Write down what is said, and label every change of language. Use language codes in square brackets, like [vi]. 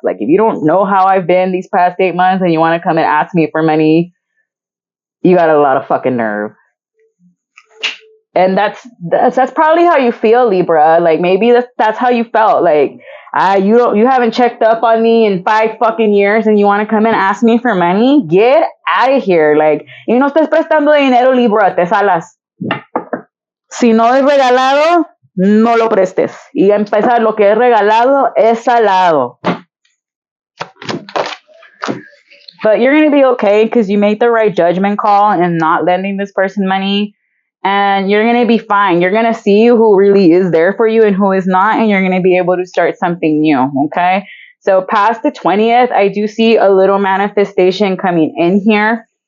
[en] Like, if you don't know how I've been these past 8 months and you want to come and ask me for money, you got a lot of fucking nerve. And that's probably how you feel, Libra. Like, maybe that's how you felt. Like, you haven't checked up on me in 5 fucking years and you want to come and ask me for money? Get out of here. [es] Like, y no estés prestando dinero, Libra, te salas. Si no es regalado, no lo prestes. Y a empezar, lo que es regalado es salado. [en] But you're going to be okay because you made the right judgment call in not lending this person money. And you're going to be fine. You're going to see who really is there for you and who is not. And you're going to be able to start something new. Okay. So past the 20th, I do see a little manifestation coming in here.